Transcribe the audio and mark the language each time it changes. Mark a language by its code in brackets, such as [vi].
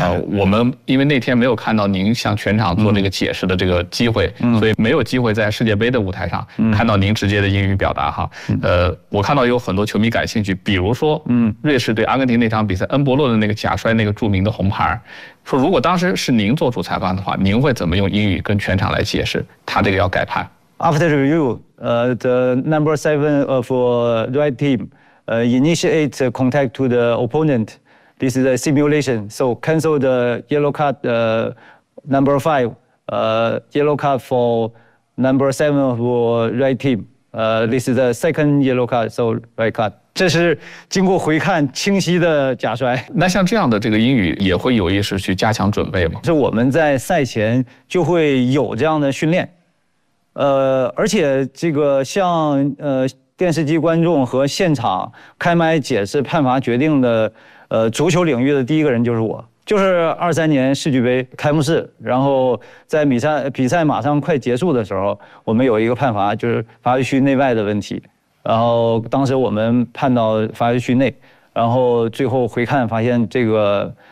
[zh] 我们因为那天没有看到您向全场做这个解释的这个机会，所以没有机会在世界杯的舞台上看到您直接的英语表达哈。我看到有很多球迷感兴趣，比如说瑞士对阿根廷那场比赛，恩伯洛的那个假摔，那个著名的红牌，说如果当时是您做主裁判的话，您会怎么用英语跟全场来解释他这个要改判？ [en] After review, the number seven of red team,initiate contact to the opponent. This is a simulation. So cancel the yellow card number five, yellow card for number seven for red team. This is the second yellow card, so red card. [zh] 这是经过回看清晰的假摔。那像这样的这个英语也会有意识去加强准备吗？是我们在赛前就会有这样的训练。而且这个像电视机观众和现场开麦解释判罚决定的足球领域的第一个人就是我，就是23年世俱杯开幕式，然后在比赛马上快结束的时候，我们有一个判罚，就是罚球区内外的问题，然后当时我们判到罚球区内，然后最后回看发现这个